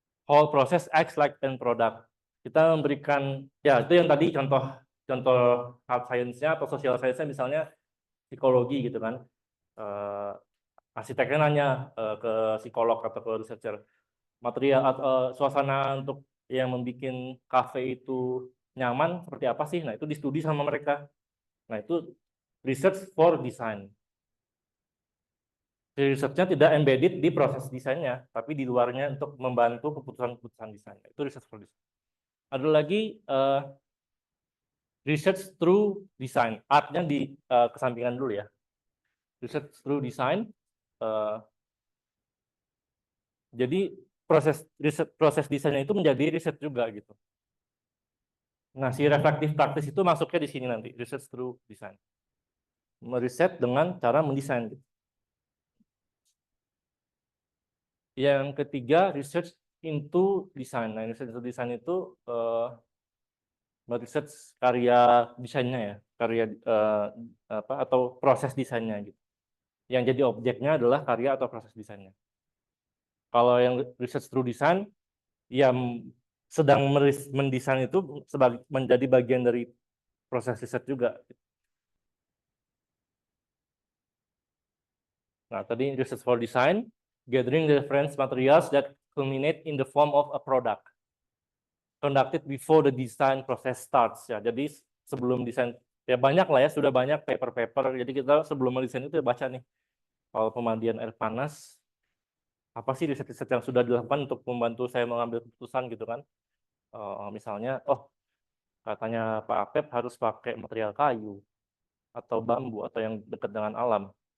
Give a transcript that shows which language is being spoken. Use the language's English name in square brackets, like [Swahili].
[English] Whole process acts like end product. [Indonesian] Kita memberikan, ya itu yang tadi contoh hard science-nya atau social science-nya, misalnya psikologi gitu kan. Arsiteknya nanya ke psikolog atau ke researcher, material atau suasana untuk yang membuat kafe itu nyaman seperti apa sih? Nah, itu distudi sama mereka. Nah, itu research for design. Research-nya tidak embedded di proses desainnya, tapi di luarnya untuk membantu keputusan-keputusan desain. Itu research for design. Ada lagi research through design. Artnya di kesampingan dulu ya. Research through design. Jadi proses desainnya itu menjadi riset juga gitu. Nah, si reflective practice itu masuknya di sini nanti, research through design. Meriset dengan cara mendesain gitu. Yang ketiga, research into design. Nah, research into design itu meriset karya desainnya ya, karya atau proses desainnya gitu. Yang jadi objeknya adalah karya atau proses desainnya. Kalau yang research through design, ya sedang mendesain itu menjadi bagian dari proses riset juga. Nah, tadi [English] research for design, gathering the reference materials that culminate in the form of a product. Conducted before the design process starts [Indonesian] ya. Jadi sebelum desain, ya banyak lah ya, sudah banyak paper-paper. Jadi kita sebelum mendesain itu ya baca nih, kalau pemandian air panas, apa sih riset-riset yang sudah dilakukan untuk membantu saya mengambil keputusan gitu kan. Misalnya, katanya Pak Apep harus pakai material kayu atau bambu atau yang dekat dengan alam.